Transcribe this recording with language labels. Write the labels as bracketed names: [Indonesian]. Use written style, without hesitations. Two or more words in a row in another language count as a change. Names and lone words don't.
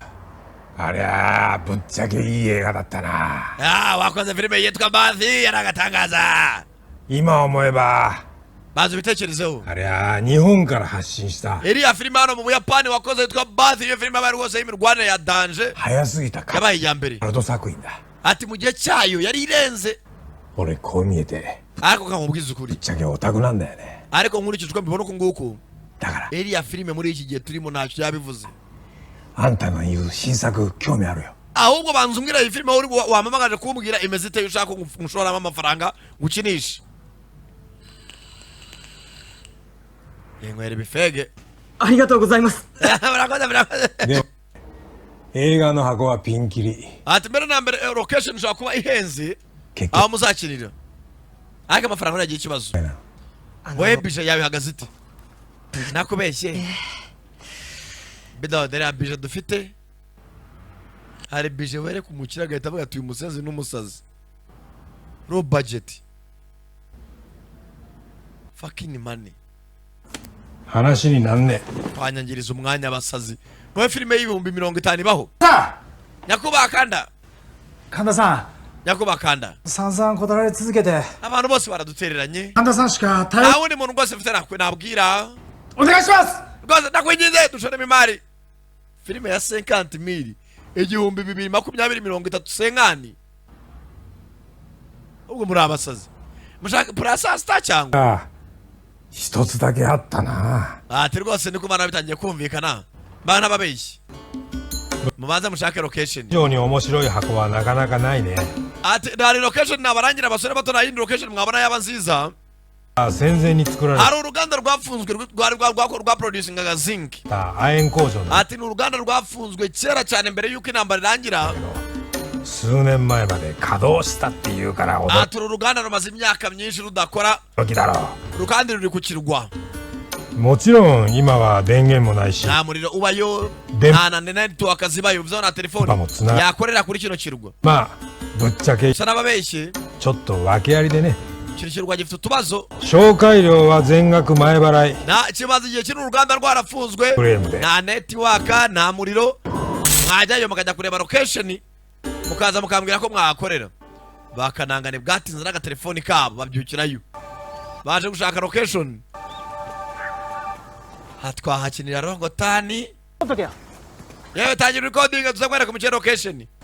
[Japanese] ありゃあぶっちゃけいい映画だったな [Kinyarwanda] wakoze filime yitwa bathi yaragatangaza [Japanese] 今思えば [Kinyarwanda] bazi ibitekerezeho [Japanese] ありゃあ日本から発信した [Kinyarwanda] iriya filime hano mu buyapani wakoze yitwa bathi iyo filime yabaye rwose y'imirwanire ya danje [Japanese] 早すぎたか [Kinyarwanda] yabaye iya mbere [Japanese] アルト作品だ [Kinyarwanda] ati mu gihe cyayo yari irenze [Japanese] 俺こう見えて [Kinyarwanda] ariko kamubwiza [Japanese] ぶっ [Kinyarwanda] ukuri [Japanese] ちゃけオタクなんだよね [Kinyarwanda] ariko nkurikije uko mbibona uku nguku [Japanese] だから [Kinyarwanda] iriya filime muri iki gihe turimo ntacyo yabivuze [Japanese] あんたの言う新作興味あるよ [Kinyarwanda] ahubwo banza umbwira iyi filime uri wamamagaje kumbwira imeze iteye ushaka umushoramo amafaranga gukinisha yenywera ibifege [Japanese] ありがとうございます。 [Kinyarwanda] murakoze murakoze [Japanese] で映画の箱はピンキリ [Kinyarwanda] ati mbere na mbere location ishobora kuba ihenze [Japanese] 結 [Kinyarwanda] aho [Japanese] 局 [Kinyarwanda] muzakinira ariko amafaranga ntagira ikibazo [Japanese] な [Kinyarwanda] wowe bije yawe ihagaze ite nakubeshye bido dore ya bije dufite hari bije wereka umukire agahita avuga ati uyu musenzi n'umusazi [English] low budget fucking money [Japanese] 話になんね [Kinyarwanda] twanyangiriza umwanya abasazi wowe filime y'ibihumbi 50 ibaho [Japanese] さ [Kinyarwanda] nyakubahwa kanda [Japanese] あ神田さ [Kinyarwanda] nyakubahwa kanda [Japanese] ん散々断られ続けて [Kinyarwanda] abantu bose baradutereranye [Japanese] 神田さんしか頼 [Kinyarwanda] nta wundi muntu rwose mfite nabwira [Japanese] お願いします [Kinyarwanda] rwose ndakwinginze dushoremo imari filime ya 50 mili igihumbi 220 senkani ubwo muri abasazi mushaka purasa sita cyangwa [Japanese] ああ一つだけあったな [Kinyarwanda] ati rwose niko bana bitangiye kumvikana bana babeshyi mubanze mushake location [Japanese] 非常に面白い箱はなかなかないね [Kinyarwanda] ati hari location nabarangira abasore bato na yindi location mwabona yaba nziza [Japanese] あ戦前に作られ [Kinyarwanda] hari uruganda rwafunzwe rwa producingaga zinc [Japanese] た亜鉛工場の [Kinyarwanda] ati ni uruganda rwafunzwe kera cyane mbere y'uko intambara irangira [Japanese] 数年前まで稼働したっていうから驚 [Kinyarwanda] ati uru ruganda rumaze imyaka myinshi rudakora [Japanese] きだろ [Kinyarwanda] rukandi ruri ku kirwa [Japanese] うもちろん今は電源もないし [Kinyarwanda] nta muriro ubayo De- nta na network zibayo bivaho na telefoni Bamutse na- yakorera kuri kino kirwa [Japanese] まあぶっちゃけ [Kinyarwanda] gusa n'ababeshyi [Japanese] ちょっと訳ありでね [Kinyarwanda] kino kirwa gifite utubazo [Japanese] 紹介料は全額前払い [Kinyarwanda] kimaze igihe kino uruganda rwarafunzwe Kurembe. nta network nta muriro mwajyayo mukajya kureba location mukaza mukambwira ko mwahakorera bakanangane bwatinze n'agatelefoni kabo babyukirayo baje gushaka location twahakinira rongotani yewe tangira recording tuza kwereka umukire location